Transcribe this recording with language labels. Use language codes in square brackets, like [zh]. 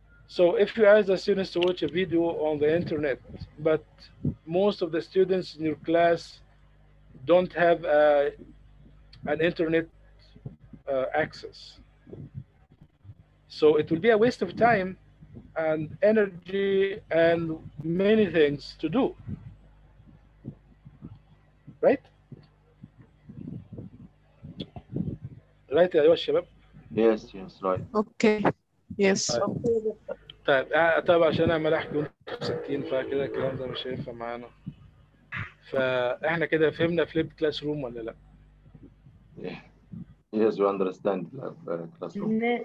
[en] So if you ask the students to watch a video on the internet, but most of the students in your class don't have an internet access, so it will be a waste of time and energy and many things to do, right? [ar] right يا ايها الشباب. [en] Yes, right. Okay. Yes. [ar] طيب عشان انا عمال احكي وانتوا ساكتين فكده الكلام ده مش هينفع معانا. فاحنا كده فهمنا فليب كلاس روم ولا لا؟ [en] Yes, you understand classroom.